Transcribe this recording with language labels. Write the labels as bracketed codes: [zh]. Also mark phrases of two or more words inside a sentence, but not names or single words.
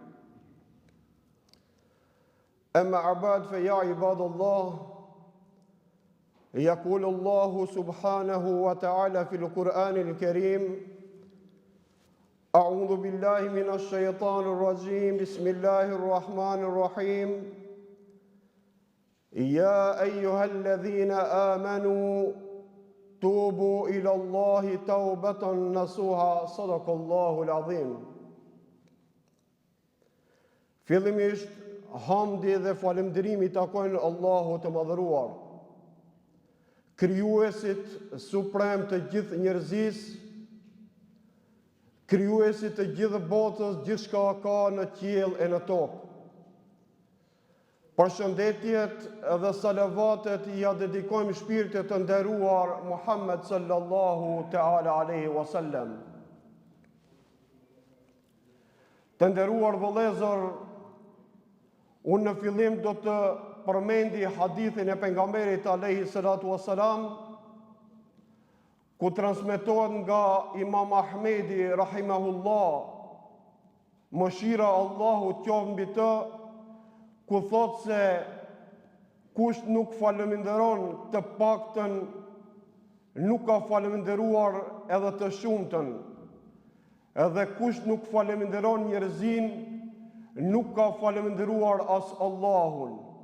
[ar] أما بعد فيا عباد الله يقول الله سبحانه وتعالى في القرآن الكريم أعوذ بالله من الشيطان الرجيم بسم الله الرحمن الرحيم يا أيها الذين آمنوا توبوا إلى الله توبة نصوحا صدق الله العظيم. [sq] Fillimisht hamdi dhe falënderimi takojnë Allahut të madhëruar, krijuesit suprem të gjithë njerëzisë, krijuesit të gjithë botës, gjithçka ka në qiell e në tokë. Përshëndetjet dhe salavatet ja dedikojmë shpirtit të nderuar Muhammed [ar] صلى الله تعالى عليه وسلم. [sq] Të nderuar vëllezër, unë në fillim do të përmendi hadithin e pejgamberit [ar] عليه الصلاة والسلام, [sq] ku transmetohet nga Imam Ahmedi rahimahullah, mëshira Allahu qoftë mbi të, ku thot se kush nuk falënderon të paktën nuk ka falënderuar edhe të shumtën, edhe kush nuk falënderon njerëzin nuk ka falënderuar as Allahun.